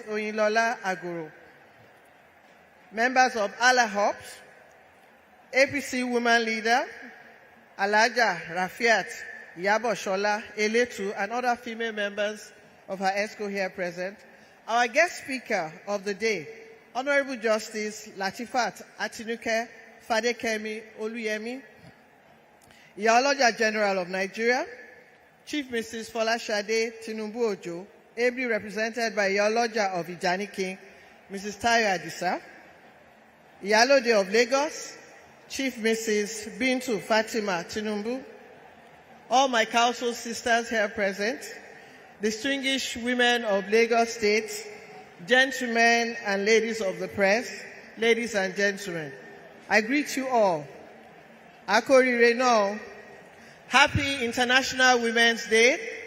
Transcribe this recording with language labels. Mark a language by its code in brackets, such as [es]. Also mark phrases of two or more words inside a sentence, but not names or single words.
[en] Oyinlola Aguru, members of Allah Hops, APC woman leader, Alaja Rafiat Yabo Shola Eletu, and other female members of her ESCO here present, our guest speaker of the day, Honorable Justice Latifat Atinuke Fadekemi Oluyemi, Iyaloja General of Nigeria, Chief Mrs. Folashade Tinubu Ojo, ably represented by Iyaloja of Ijani King, Mrs. Tayo Adisa, Iyalode of Lagos, Chief Mrs. Bintu Fatima Tinubu, all my council sisters here present, distinguished women of Lagos State, gentlemen and ladies of the press, ladies and gentlemen, I greet you all. [yo] Akori Reno, [en] Happy International Women's Day.